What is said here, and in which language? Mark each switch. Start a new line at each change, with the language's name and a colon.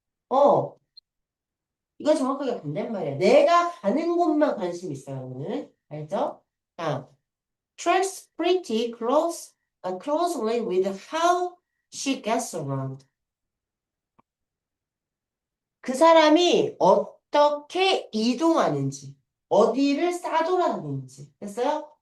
Korean: 어, 이건 정확하게 반대말이야. 내가 가는 곳만 관심 있어요, 오늘. 알죠?
English: 아, tracks pretty closely with how she gets around.
Korean: 그 사람이 어떻게 이동하는지, 어디를 싸돌아다니는지, 됐어요?